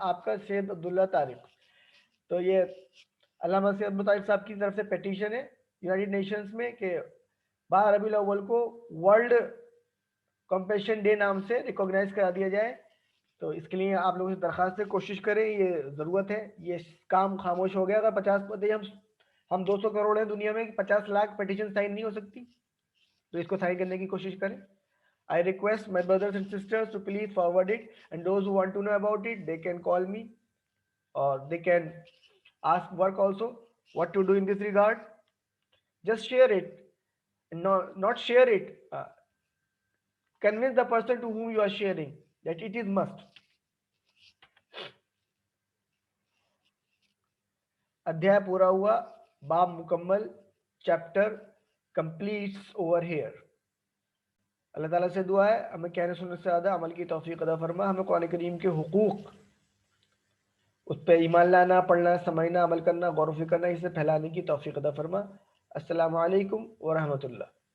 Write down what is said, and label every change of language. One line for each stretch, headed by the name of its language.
Urdu: آپ کا سید عبداللہ طارق. تو یہ علامہ سید مطارق صاحب کی طرف سے پیٹیشن ہے یونائٹڈ نیشنز میں کہ 12 ربیع الاول کو ورلڈ کمپیشن ڈے نام سے ریکوگنائز کرا دیا جائے. تو اس کے لیے آپ لوگوں سے درخواست ہے، کوشش کریں، یہ ضرورت ہے. یہ کام خاموش ہو گیا اگر 50 ہم 200 کروڑ ہیں دنیا میں، 50 لاکھ پیٹیشن سائن نہیں ہو سکتی، تو اس کو سائن کرنے کی کوشش کریں.
English: I request my brothers and sisters to please forward it, and those who want to know about it, they can call me or they can ask work also what to do in this regard. Just share it, not share it. Convince the person to whom you are sharing that it is must.
Urdu: ادھیائے پورا ہوا، باب مکمل،
English: Chapter completes over here.
Urdu: اللہ تعالیٰ سے دعا ہے ہمیں کہنے سننے سے زیادہ عمل کی توفیق عطا فرما. ہمیں قرآن کریم کے حقوق، اس پہ ایمان لانا، پڑھنا، سمجھنا، عمل کرنا، غور و فکر کرنا، اسے پھیلانے کی توفیق عطا فرما. السلام علیکم ورحمۃ اللہ.